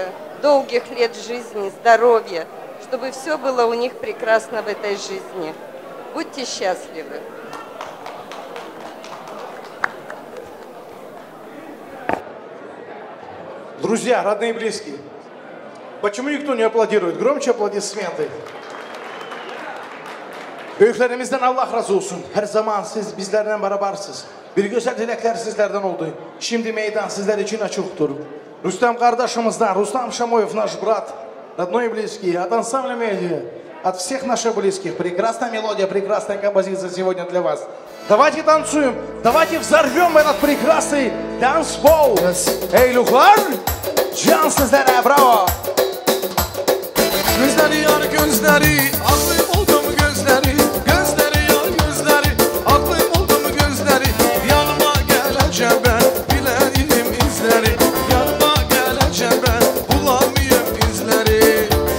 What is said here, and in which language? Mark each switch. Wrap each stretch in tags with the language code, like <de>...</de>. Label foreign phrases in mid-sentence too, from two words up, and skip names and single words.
<ru>долгих лет жизни, здоровья, чтобы все было у них прекрасно в этой жизни. Будьте счастливы. Друзья, родные и близкие, почему никто не аплодирует? Громче аплодисменты.</ru> <tr>Büyüklerimizden Allah razı olsun. Her zaman siz bizlerle berabersiniz. Bir güzel dilekler sizlerden oldu. Şimdi meydan sizler için açıktır. Rüstem kardeşimizden,</tr> <ru>Рустам Шамоев, наш брат, родной и близкий, от ансамбля медиа, от всех наших близких. Прекрасная мелодия, прекрасная композиция сегодня для вас. Давайте танцуем, давайте взорвем этот прекрасный танцпол.</ru> <tr>Eyluqlar, can sizlere, bravo. Gözleri yar gözleri, aklım oldu mu gözleri, gözleri yar gözleri, aklım oldu mu gözleri, yanıma geleceğim ben, bileyim izleri, yanıma geleceğim ben, bulamayayım izleri.</tr>